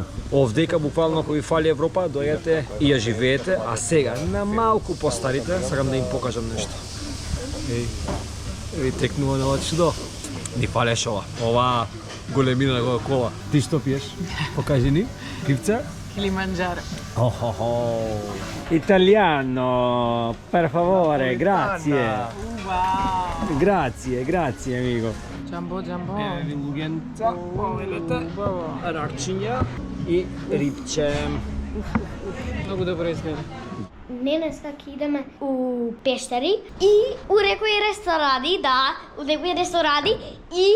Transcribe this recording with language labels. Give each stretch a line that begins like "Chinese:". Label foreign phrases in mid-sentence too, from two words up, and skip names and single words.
Macedonian: Овдека буквално ако ви фали Европа, дојдете и ја живеете, а сега на малку постарите сакам да им покажам нешто. Ви текнува на ова чудо. Ни фалеше ова. Ова големина на Кока-кола. Ти што пиеш? Покажи ни. Пивца? Килиманџаро.
Italian: Italiano, per favore, grazie.
Macedonian: Вау.
Italian: Grazie amico.
Macedonian: Джамбо. Лугенца, ракчиња и рибче. Многу добро изгледа. Денеска ќе идеме у Пештери и у некои ресторани, у некои ресторани и